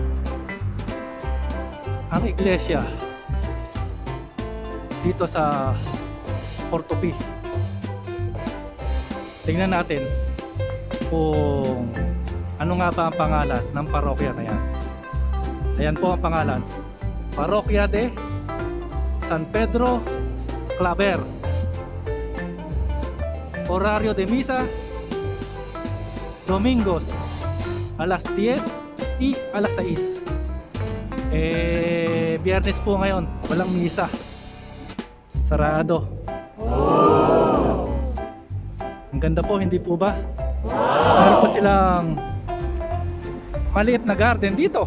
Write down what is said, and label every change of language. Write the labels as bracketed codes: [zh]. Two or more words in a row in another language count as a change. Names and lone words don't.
[tl] Ang iglesia dito sa Portopi. Tingnan natin kung ano nga ba ang pangalan ng parokya na yan. Ayan po ang pangalan. Parokya de San Pedro Claver. [es] Horario de misa domingos alas 10 y alas 6. [tl] Biyernes po ngayon, walang misa. Sarado. Ang ganda po, hindi po ba? Meron pa silang maliit na garden dito.